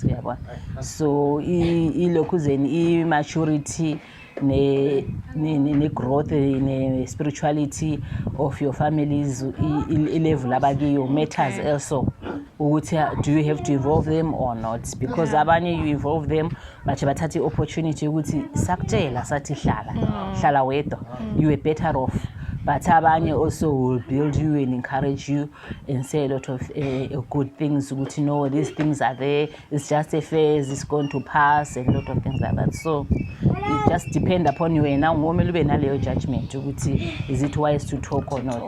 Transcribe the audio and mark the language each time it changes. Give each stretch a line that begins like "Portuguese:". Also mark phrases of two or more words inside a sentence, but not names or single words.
English: So maturity, ne growth, ne spirituality of your families level abakiyo matters also. Do you have to involve them or not? Because abanye you involve them, but bathatha opportunity
North Ndebele: ukuthi sakutshela sathi hlala wedwa,
English: you are better off. But abanye also will build you and encourage you and say a lot of good things. You know, these things are there. It's just a phase. It's going to pass, and a lot of things like that. So it just depends upon you. And now, your judgment. Is it wise to talk or not?